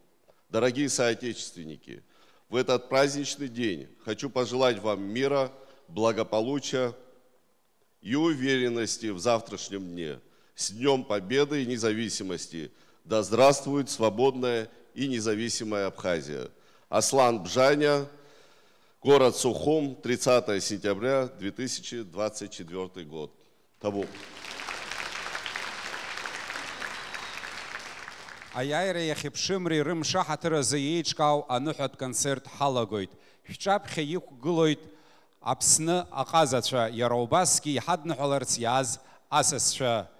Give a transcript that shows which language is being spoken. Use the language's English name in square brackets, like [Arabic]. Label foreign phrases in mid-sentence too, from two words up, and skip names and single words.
[Russian] Дорогие соотечественники, в этот праздничный день хочу пожелать вам мира, благополучия и уверенности в завтрашнем дне. С Днем Победы и Независимости! Да здравствует свободная и независимая Абхазия! Аслан Бжаня, город Сухум, 30 сентября 2024 год. [Abkhazian] Табу. Аиааира иахьыԥшымреи рымшаҳаҭыразы еиҿкаау аныҳәатә концерт ҳалагоит. Шәҿаԥхьа иқәгылоит Аԥсны аҟазацәа, иара убасгьы иҳадныҳәаларц иааз асасцәа.